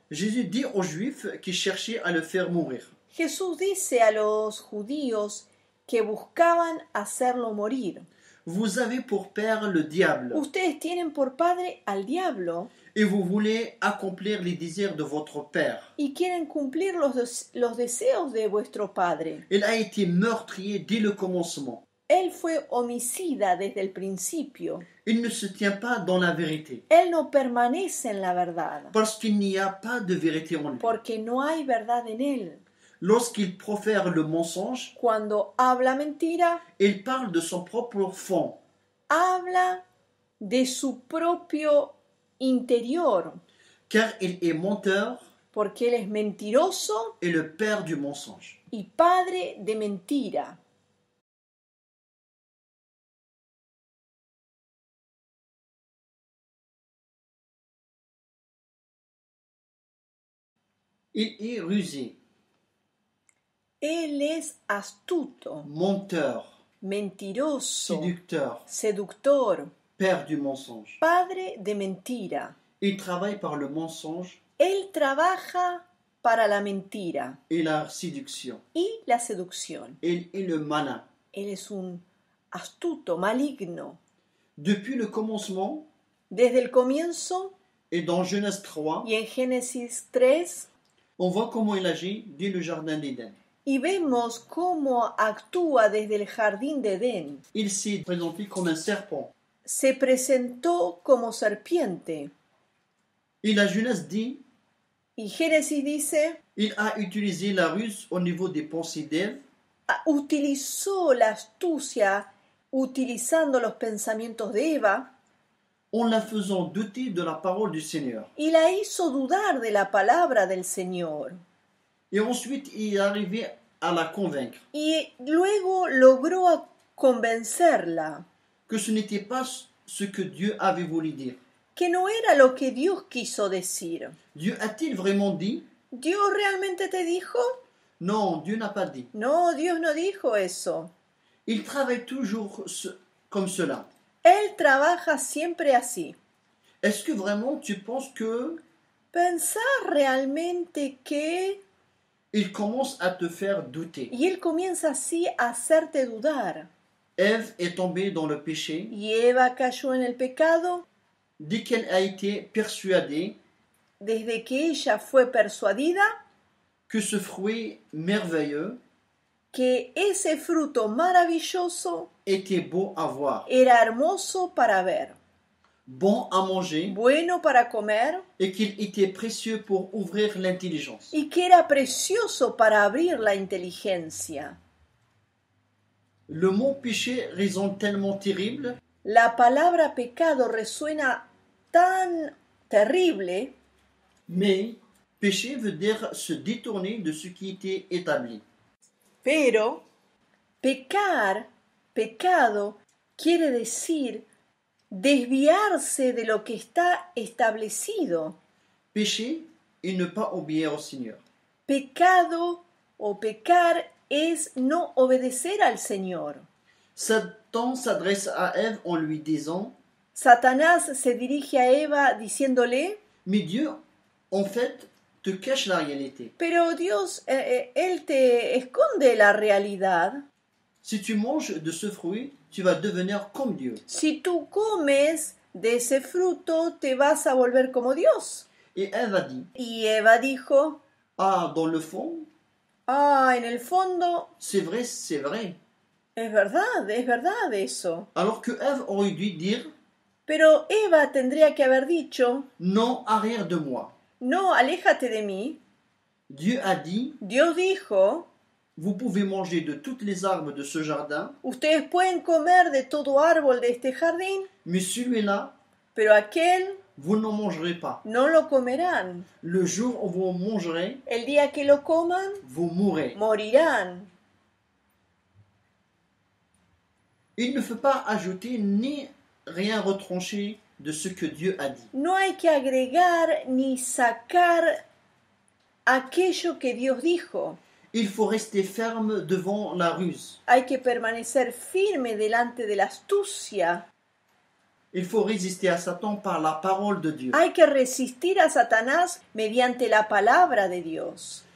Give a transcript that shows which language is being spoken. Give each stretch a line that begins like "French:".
French: Jésus dit aux Juifs qui cherchaient à le faire mourir,
Spanish: Jesús dice a los judíos que buscaban hacerlo morir:
French: vous avez pour père le diable,
Spanish: ustedes tienen por padre al diablo
French: et vous voulez accomplir les désirs de votre père.
Spanish: y quieren cumplir los deseos de vuestro padre.
French: Il a été meurtrier dès le commencement.
Spanish: Él fue homicida desde el principio.
French: Il ne se tient pas dans la vérité,
Spanish: Él no permanece en la verdad,
French: parce qu'il n'y a pas de vérité en lui.
Spanish: porque no hay verdad en él.
French: Lorsqu'il profère le mensonge,
Spanish: Cuando habla mentira,
French: il parle de son propre fond,
Spanish: habla de su propio interior,
French: car il est menteur
Spanish: porque él es mentiroso
French: et le père du mensonge.
Spanish: y padre de mentira.
French: Il est rusé,
Spanish: Él es astuto,
French: menteur,
Spanish: mentiroso,
French: séducteur,
Spanish: seductor,
French: père du mensonge.
Spanish: padre de mentira.
French: Il travaille par le mensonge
Spanish: Él trabaja para la mentira
French: et la séduction.
Spanish: y la seducción.
French: Il est le malin.
Spanish: Él es un astuto, maligno.
French: Depuis le commencement,
Spanish: Desde el comienzo
French: et dans Genèse 3,
Spanish: y en Génesis 3,
French: on voit comment il agit dès le jardin d'Éden.
Spanish: y vemos cómo actúa desde el jardín de Edén.
French: Il s'est présenté comme un serpent.
Spanish: Se presentó como serpiente.
French: Et la Genèse dit,
Spanish: Y Génesis dice,
French: il a utilisé la ruse au niveau des pensées d'Ève
Spanish: utilizó la astucia utilizando los pensamientos de Eva
French: en la faisant douter de la parole du Seigneur.
Spanish: y la hizo dudar de la palabra del Señor.
French: Et ensuite, il est arrivé à la convaincre
Spanish: Y luego logró convencerla
French: que ce n'était pas ce que Dieu avait voulu dire.
Spanish: que no era lo que Dios quiso decir.
French: Dieu a-t-il vraiment dit?
Spanish: ¿Dios realmente te dijo?
French: Non, Dieu n'a pas dit.
Spanish: No, Dios no dijo eso.
French: Il travaille toujours comme cela.
Spanish: Él trabaja siempre así.
French: Est-ce que vraiment tu penses que
Spanish: ¿Pensás realmente que...?
French: il commence à te faire douter?
Spanish: Y él comienza así a hacerte dudar.
French: Ève est tombée dans le péché
Spanish: Y Eva cayó en el pecado
French: dès qu'elle a été persuadée
Spanish: desde que ella fue persuadida
French: que ce fruit merveilleux
Spanish: que ese fruto maravilloso
French: était beau à voir,
Spanish: era hermoso para ver,
French: bon à manger
Spanish: bueno para comer
French: et qu'il était précieux pour ouvrir l'intelligence.
Spanish: y que era precioso para abrir la inteligencia.
French: Le mot péché résonne tellement terrible
Spanish: La palabra pecado resuena tan terrible,
French: mais péché veut dire se détourner de ce qui était établi.
Spanish: pero pecado quiere decir desviarse de lo que está establecido.
French: Pécher et ne pas obéir au Seigneur.
Spanish: Pecado o pecar es no obedecer al Señor.
French: Satan s'adresse à Ève en lui disant,
Spanish: Satanás se dirige a Eva diciéndole,
French: mais Dieu, en fait, te cache la réalité.
Spanish: pero Dios, Él te esconde la realidad.
French: Si tu manges de ce fruit, tu vas devenir comme Dieu.
Spanish: Si tú comes de ese fruto, te vas a volver como Dios.
French: Et Ève a dit,
Spanish: Y Eva dijo,
French: ah, dans le fond,
Spanish: en el fondo,
French: c'est vrai.
Spanish: es verdad eso.
French: Alors que Ève aurait dû dire,
Spanish: Pero Eva tendría que haber dicho,
French: non, arrière de moi.
Spanish: no, aléjate de mí.
French: Dieu a dit,
Spanish: Dios dijo,
French: vous pouvez manger de toutes les arbres de ce jardin,
Spanish: ustedes pueden comer de todo árbol de este jardín,
French: mais celui-là,
Spanish: pero aquel
French: vous n'en mangerez pas.
Spanish: no lo comerán.
French: Le jour où vous mangerez,
Spanish: El día que lo coman,
French: vous mourrez.
Spanish: morirán.
French: Il ne faut pas ajouter ni rien retrancher de ce que Dieu a dit.
Spanish: No hay que agregar ni sacar aquello que Dios dijo.
French: Il faut rester ferme devant la ruse.
Spanish: Hay que permanecer firme delante de la astucia.
French: Il faut résister à Satan par la parole de Dieu.
Spanish: Hay que resistir a Satanás mediante la palabra de Dios.